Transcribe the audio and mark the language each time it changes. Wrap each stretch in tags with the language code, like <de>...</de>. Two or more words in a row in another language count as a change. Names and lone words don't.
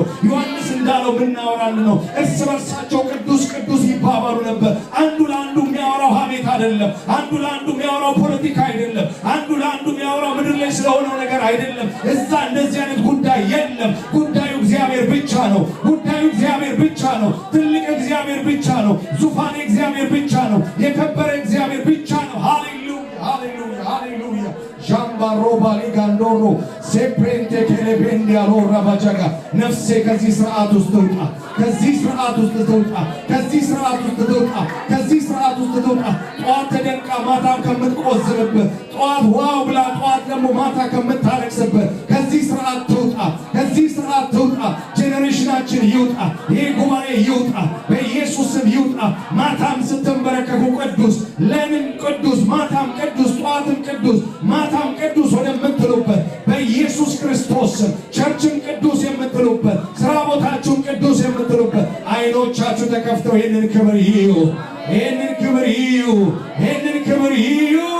<am>ዮሐንስ እንዳለው የምናወራ እንድንሆን እርስ በርሳቸው ቅዱስ ቅዱስ ይባባሉ ነበር። አንዱ ለአንዱ የሚያወራው ሀሜት አይደለም። አንዱ ለአንዱ የሚያወራው ፖለቲካ አይደለም። አንዱ ለአንዱ የሚያወራው ምድር ላይ ስለሆነው ነገር አይደለም። እዛ እንደዚህ አይነት ጉዳይ የለም። ጉዳዩ እግዚአብሔር ብቻ ነው። ጉዳዩ እግዚአብሔር ብቻ ነው። ትልቅ እግዚአብሔር ብቻ ነው። ዙፋን እግዚአብሔር ብቻ ነው። የከበረ እግዚአብሔር ብቻ ነው። ሃሌሉያ ሃሌሉያ ሃሌሉያ ጃምባሮ roba ligandoro seprente kelebendia rora bajaga nafse ከዚ ስርዓት ውስጥ ትውጣ ከዚህ ስርዓት ውስጥ ትውጣ ከዚህ ስርዓት ውስጥ ትውጣ ከዚህ ስርዓት ውስጥ ትውጣ ጧት ተደንቃ ማታም ከምትቆዝብህ ጧት ዋው ብላ ጧት ደግሞ ማታ ከምታለቅስብህ ከዚህ ስርዓት ትውጣ ከዚህ ስርዓት ትውጣ ጄኔሬሽናችን ይውጣ ይሄ ጉባኤ ይውጣ በኢየሱስ ስም ይውጣ ማታም ስትንበረከኩ ቅዱስ ለምን ቅዱስ ማታም ቅዱስ ጧትም ቅዱስ ማታም ቅዱስ ወደምትሉበት በኢየሱስ ክርስቶስ ስም ቸርችን ቅዱስ የምትሉበት ስራ ቦታችሁን ቅዱስ የምትሉበት አይኖቻችሁ ተከፍተው ይህንን ክብር ይዩ ይህንን ክብር ይዩ ይህንን ክብር ይዩ</am>